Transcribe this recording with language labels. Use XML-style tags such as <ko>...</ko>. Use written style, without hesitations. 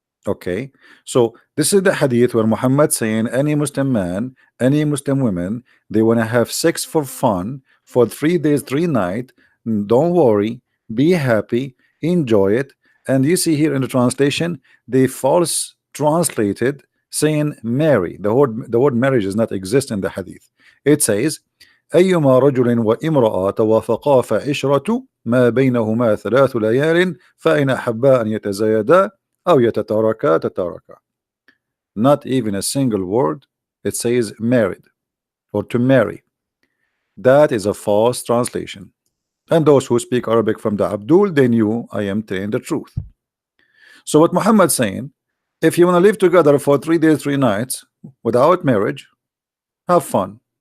<en>Okay, so this is the hadith where Muhammad saying any Muslim man, any Muslim women, they want to have sex for fun for 3 days 3 nights. Don't worry, be happy, enjoy it. And you see here in the translation they false translated saying marry. The word marriage does not exist in the hadith.</en> <ar>It says أيما رجل وامرأة توافقا فعشرة ما بينهما 3 ليال فإن أحبا أن يتزايدا أو يتتاركا تتاركا.</ar> <en>Not even a single word. It says married or to marry. That is a false translation. And those who speak Arabic from the Abdul, they knew I am telling the truth. So what Muhammad saying, if you want to live together for 3 days 3 nights without marriage, have fun.</en>